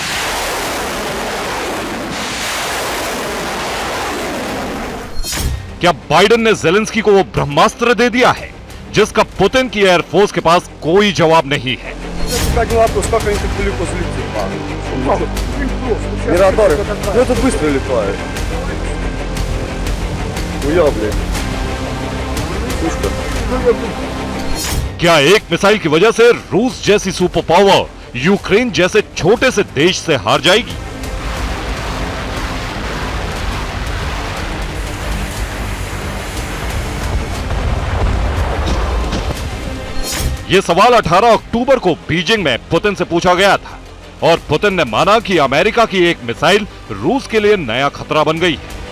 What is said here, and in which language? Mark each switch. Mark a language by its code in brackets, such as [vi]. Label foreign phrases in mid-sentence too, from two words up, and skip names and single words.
[hi] क्या बाइडेन ने जेलेंस्की को वो ब्रह्मास्त्र दे दिया है जिसका पुतिन की एयरफोर्स के पास कोई जवाब नहीं है? [ru] Как они так далеко залетели? Мирадары. Ну это быстро летает. Уя, блядь. [hi] क्या एक मिसाइल की वजह से रूस जैसी [en] super power [hi] यूक्रेन जैसे छोटे से देश से हार जाएगी? यह सवाल 18 अक्टूबर को बीजिंग में पुतिन से पूछा गया था और पुतिन ने माना कि अमेरिका की एक मिसाइल रूस के लिए नया खतरा बन गई है।